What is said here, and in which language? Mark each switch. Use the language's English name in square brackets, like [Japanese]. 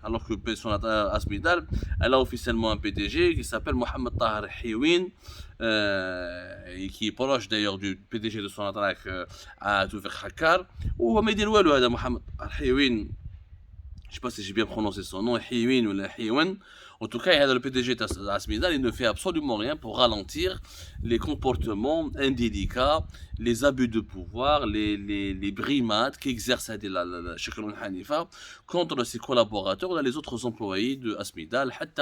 [French] Alors que Asmidal, elle a officiellement un PDG qui s'appelle Mohamed Tahar Hiwin, et qui est proche d'ailleurs du PDG de Sonatrach à Toufik Hakkar. [Arabic] وهو ما يدير والو هذا محمد Hiwin. [French] Je sais pas si j'ai bien prononcé son nom, Hiwin ou Hiwen. En tout cas, le PDG d'Asmidal, il ne fait absolument rien pour ralentir les comportements indélicats, les abus de pouvoir, les brimades qu'exerce Shekroun Hanifa contre ses collaborateurs et les autres employés de Asmidal.